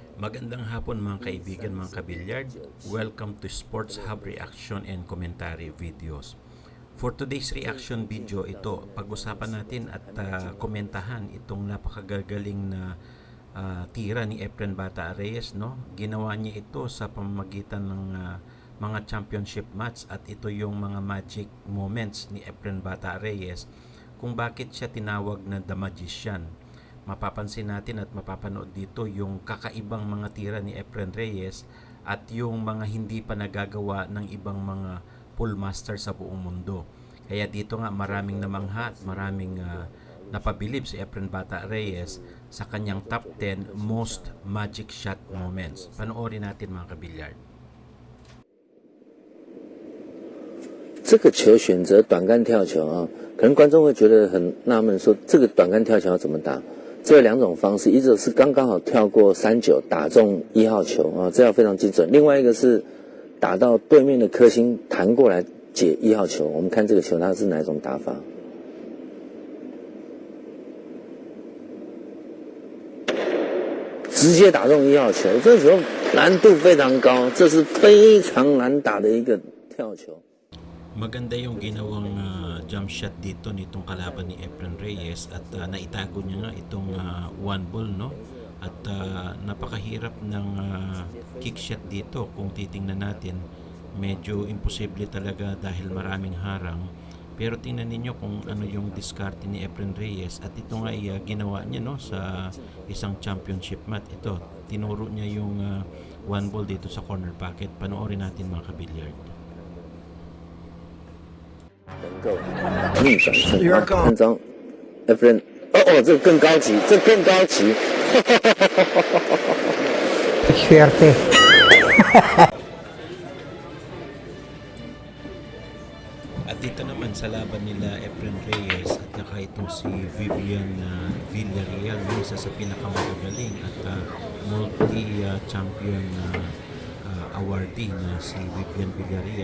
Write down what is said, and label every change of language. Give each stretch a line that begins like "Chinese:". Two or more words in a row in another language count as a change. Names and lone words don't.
Filipino: Magandang hapon mga kaibigan, mga kabilyard.
English: Welcome to sportshub reaction and commentary videos. For today's reaction video,
Filipino: ito pag-usapan natin at komentahan itong napakagagaling na tira ni Efren Reyes, no? Ginawa niya ito sa pamamagitan ng mga
English: championship match
Filipino: at ito yung mga
English: magic moments
Filipino: ni Efren Reyes kung bakit siya tinawag na The Magician. Mapapansin natin at mapapanood dito yung kakaibang mga tira ni Efren Reyes at yung mga hindi pa nagagawa ng ibang mga
English: pool master
Filipino: sa buong mundo. Kaya dito nga maraming namangha at maraming napabilib si Efren Reyes sa kanyang
English: top 10 most magic shot moments.
Filipino: Panoorin natin mga kabilyard.
Chinese: 这个球选择短杆跳球啊，可能观众会觉得很纳闷，说这个短杆跳球要怎么打？这有两种方式，一种是刚刚好跳过39打中1号球啊，这要非常精准；另外一个是打到对面的颗星弹过来解1号球。我们看这个球它是哪一种打法？直接打中1号球，这个球难度非常高，这是非常难打的一个跳球。
Filipino: Maganda yung ginawang
English: jump shot
Filipino: dito nitong kalaban ni Efren Reyes at naitago niya nga itong
English: one ball,
Filipino: no? At napakahirap ng
English: kick shot
Filipino: dito kung titingnan natin. Medyo imposible talaga dahil maraming harang. Pero tingnan ninyo kung ano yung diskarte ni Efren Reyes at ito nga ginawa niya, no, sa isang
English: championship match.
Filipino: Ito, tinuro niya yung
English: one ball
Filipino: dito sa
English: corner pocket.
Filipino: Panoorin natin mga kabilyard.
Chinese: 能够逆转胜，看张 Efren， 哦，这个更高级，这更高级，
Filipino: Swerte. At dito naman sa laban nila Efren Reyes at saka itong si Vivian Villarreal, isa sa pinakamagagaling at
English: multi-champion awardee
Filipino: na si Vivian Villarreal.